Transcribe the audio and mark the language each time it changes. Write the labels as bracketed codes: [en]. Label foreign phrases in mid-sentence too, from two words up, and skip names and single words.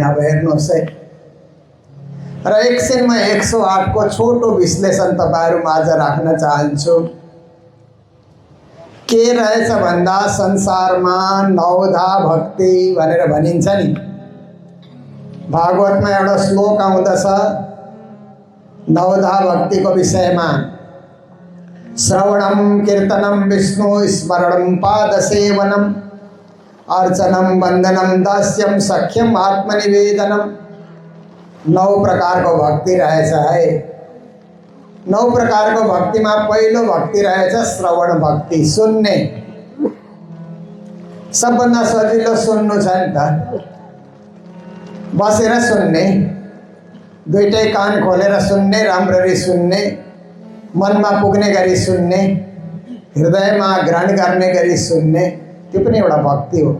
[ne] अब हेर्नुहोस् है, र एकछिन म 108 को छोटो विश्लेषण तपाईहरु माझ राख्न चाहन्छु। के रहेछ भन्दा संसारमा नवधा भक्ति भनेर भनिन्छ नि। भागवतमा एउटा श्लोक आउँदछ नवधा भक्तिको विषयमा। [sa] श्रवणम कीर्तनम विष्णु स्मरणम पादसेवनम अर्चनम वंदनम दास्यम सख्यम आत्मनिवेदनम। [ne] 9 प्रकारको भक्ति रहेछ है। 9 प्रकारको भक्तिमा पहिलो भक्ति रहेछ श्रवण भक्ति, सुन्ने। सबभन्दा सजिलो सुन्नु छ नि त। बसेर सुन्ने, दुईटै कान खोलेर सुन्ने, राम्ररी सुन्ने, मनमा पुग्ने गरी सुन्ने, हृदयमा ग्रहण गर्ने गरी सुन्ने, त्यो पनि एउटा भक्ति हो।